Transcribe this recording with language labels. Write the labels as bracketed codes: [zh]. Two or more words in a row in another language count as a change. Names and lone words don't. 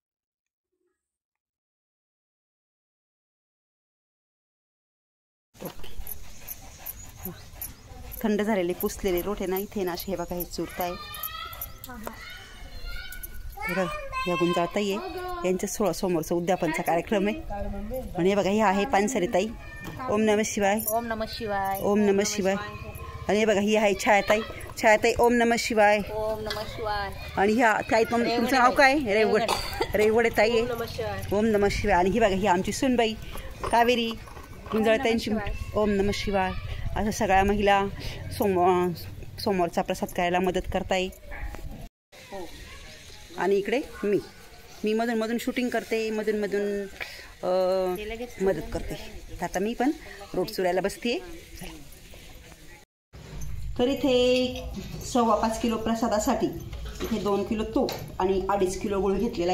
[mr] थंड झालेले पुसलेले रोट आहे ना, इथे ना असे हे बघा हे चुरताय. बघा या गुंजाळताई आहे, यांच्या समोरचा उद्यापनचा कार्यक्रम आहे. आणि हे बघा हे आहे पानसरीताई. [sa] ओम नमः शिवाय. ओम नमः शिवाय. ओम नमः शिवाय. [mr] आणि हे बघा ही आहे छायाताई. [sa] छायाताई ओम नमः शिवाय. ओम नमः शिवाय. [mr] आणि ह्या ताई तुमचं नाव काय? रेवगडे ताई आहे. [sa] ओम नमः शिवाय. [mr] आणि ही बघा ही आमची सुनबाई कावेरी गुंजाळताईंची. [sa] ओम नमः शिवाय. [mr] असं सगळ्या महिला समोरचा प्रसाद करायला मदत करताय. आणि इकडे मी मधून शूटिंग करते, मधून मदत करते. आता मी पण रोट चुरायला बसते. तर इथे 5.25 किलो प्रसादासाठी इथे 2 किलो तूप आणि 2.5 किलो गुळ घेतलेला आहे.